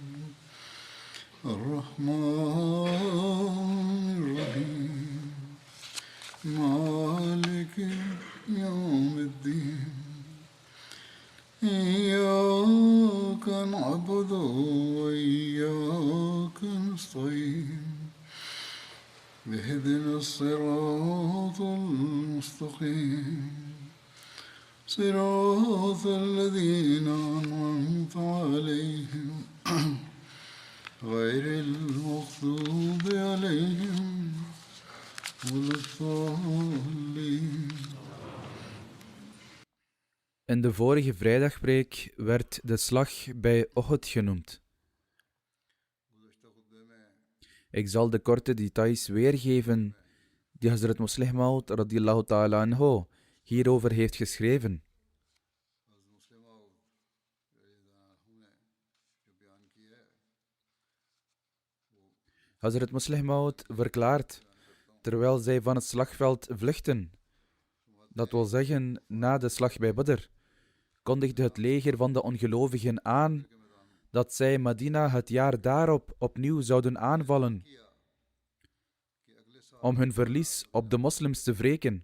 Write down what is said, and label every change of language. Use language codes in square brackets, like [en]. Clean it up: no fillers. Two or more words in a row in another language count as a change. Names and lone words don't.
[ar] الرحمن الرحيم مالك يوم الدين إياك نعبد وإياك نستعين اهدنا الصراط المستقيم صراط الذين أنعمت عليهم غير المغضوب عليهم ولا الضالين. [nl] In de vorige vrijdagpreek werd de slag bij Uhud genoemd. Ik zal de korte details weergeven die Hazrat Muslih Maud [ar] رضي الله تعالى عنه [nl] hierover heeft geschreven. Hazrat Muslih Maud verklaart, terwijl zij van het slagveld vluchten, dat wil zeggen na de slag bij Badr, kondigde het leger van de ongelovigen aan dat zij Medina het jaar daarop opnieuw zouden aanvallen om hun verlies op de moslims te wreken.